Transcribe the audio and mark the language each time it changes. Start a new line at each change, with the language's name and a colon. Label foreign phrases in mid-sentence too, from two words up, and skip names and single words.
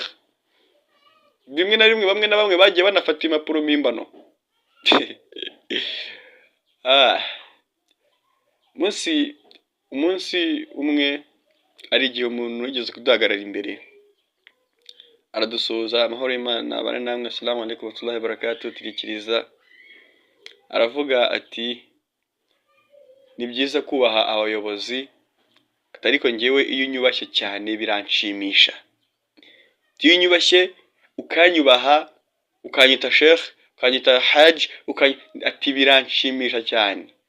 Kinyarwanda: Bimwe na rimwe bamwe na bamwe bagiye banafata impapuro mpimbano. Umunsi umwe ari igihe umuntu yigeze kuduhagarara imbere aradusuhuza, amahoro y'Imana abane namwe,
Arabic: السلام عليكم ورحمة الله وبركاته,
Kinyarwanda: turikiriza. Aravuga ati ni byiza kubaha abayobozi, ariko njyewe iyo unyubashye cyane biranshimisha. Iyo unyubashye ukanyubaha, ukanyita sheikh, ukanyita haji, ati biranshimisha cyane.